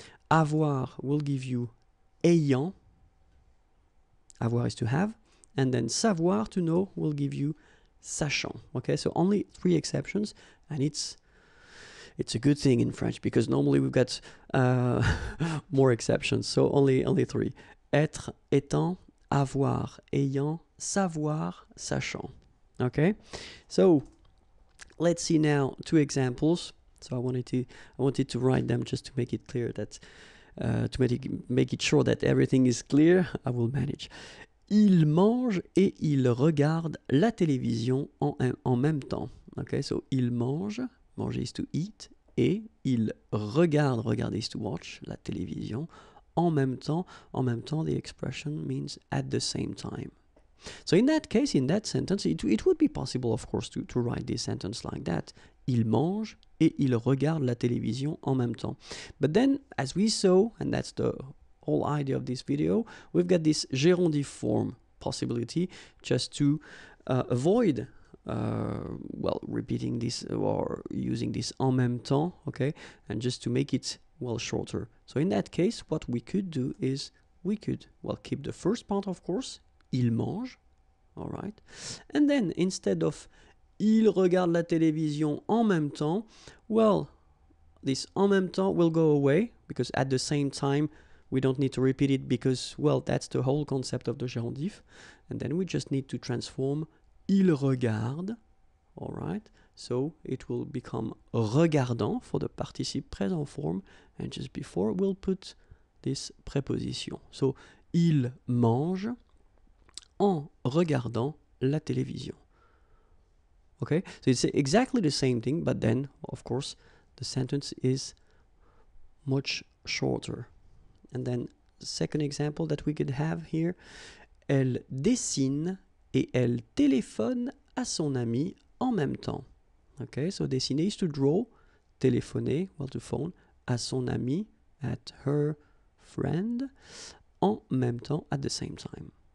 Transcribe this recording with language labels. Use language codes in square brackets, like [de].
[en] Avoir will give you ayant, avoir is to have, and then savoir, to know, will give you sachant. Okay, so only 3 exceptions, and it's a good thing in French, because normally we've got more exceptions, so only 3. [fr] Être, étant, avoir, ayant, savoir, sachant. [en] Okay, so let's see now 2 examples. So I wanted to write them just to make it clear that, to make it sure that everything is clear. I will manage. [fr] Il mange et il regarde la télévision en même temps. [en] Okay, so [fr] il mange. [en] Manger is to eat, [fr] et il regarde, [en] regarder is to watch, [fr] la télévision, en même temps, [en] the expression means at the same time. So in that case, in that sentence, it would be possible, of course, to write this sentence like that. [fr] Il mange et il regarde la télévision en même temps. [en] But then, as we saw, and that's the whole idea of this video. We've got this gérondif form possibility just to avoid well, repeating this or using this [fr] en même temps, [en] okay, and just to make it, well, shorter. So in that case, what we could do is we could, well, keep the first part, of course, [fr] il mange, [en] all right, and then instead of [fr] il regarde la télévision en même temps, [en] well, this [fr] en même temps [en] will go away because at the same time we don't need to repeat it because, well, that's the whole concept of the gérondif, and then we just need to transform [fr] il regarde, [en] all right, so it will become regardant for the participe présent form, and just before we'll put this preposition. [fr] So il mange en regardant la télévision. [en] Okay, so it's exactly the same thing, but then, of course, the sentence is much shorter. And then the second example that we could have here, [fr] elle dessine et elle téléphone à son ami en même temps. [en] Okay, so dessiner is to draw, téléphoner, well, to phone, [fr] à son ami, [en] at her friend, [fr] en même temps, [en] at the same time.